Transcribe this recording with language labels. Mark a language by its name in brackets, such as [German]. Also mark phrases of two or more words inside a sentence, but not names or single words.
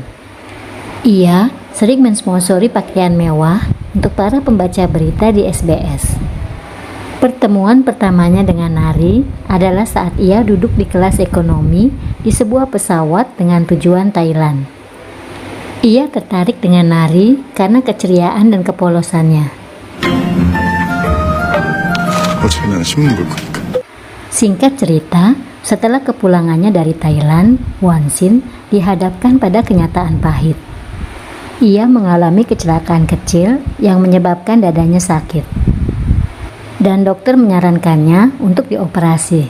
[Indonesian] Ia sering mensponsori pakaian mewah untuk para pembaca berita di SBS. Pertemuan pertamanya dengan Nari adalah saat ia duduk di kelas ekonomi di sebuah pesawat dengan tujuan Thailand. Ia tertarik dengan Nari karena keceriaan dan kepolosannya. [Korean] 어차피 나는 신문 볼 거니까. [Indonesian] Singkat cerita, setelah kepulangannya dari Thailand, Hwa-sin dihadapkan pada kenyataan pahit. Ia mengalami kecelakaan kecil yang menyebabkan dadanya sakit. Dan dokter menyarankannya untuk dioperasi.